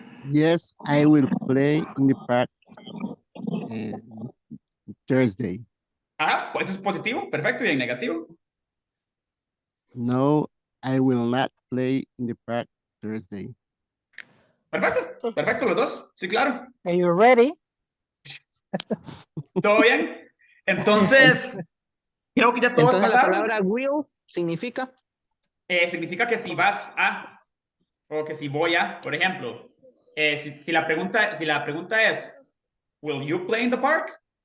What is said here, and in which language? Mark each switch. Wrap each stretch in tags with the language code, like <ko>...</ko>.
<en>Yes, I will play in the park Thursday.</en> <es>Ajá, pues eso es positivo, perfecto, y en negativo.</es> <en>No, I will not play in the park Thursday.</en> <es>Perfecto los dos, sí, claro.</es> <en>Are you ready?</en> <es>¿Todo bien? Entonces, creo que ya todos Entonces, pasaron. la palabra will significa... Significa que si vas a, o que si voy a, por ejemplo, si la pregunta es,</es> <en>will you play in the park?</en>